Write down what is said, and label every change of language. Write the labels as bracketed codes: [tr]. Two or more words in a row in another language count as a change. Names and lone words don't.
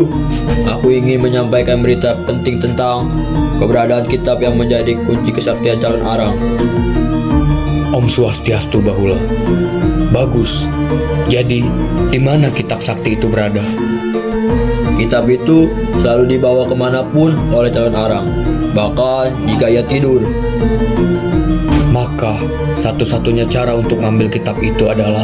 [id] Aku ingin menyampaikan berita penting tentang keberadaan kitab yang menjadi kunci kesaktian calon arang. [ban] Om Swastiastu, Bahula. [id] Bagus. Jadi, di mana kitab sakti itu berada? Kitab itu selalu dibawa kemanapun oleh calon arang, bahkan jika ia tidur. Maka, satu-satunya cara untuk mengambil kitab itu adalah...